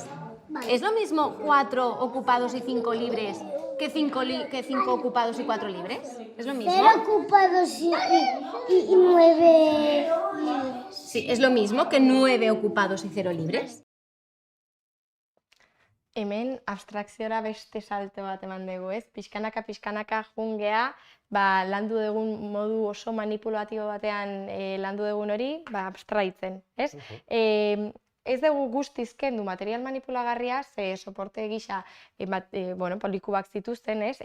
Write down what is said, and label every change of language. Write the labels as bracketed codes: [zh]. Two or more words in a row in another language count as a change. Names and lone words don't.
[es] ¿Es lo mismo 4 ocupados y 5 libres que 5 ocupados y 4 libres? ¿Es lo mismo? 0 ocupados y 9 libres. Sí, es lo mismo que 9 ocupados y 0 libres. [eu] hemen abstrakziora beste salto bat eman dugu, ez? Pixkanaka jungea, landu dugun modu oso manipulatibo batean landu dugun hori, abstraitzen, ez? Ez dugu guztiz kendu material manipulagarria, ze soporte gisa likubak zituzten, ez?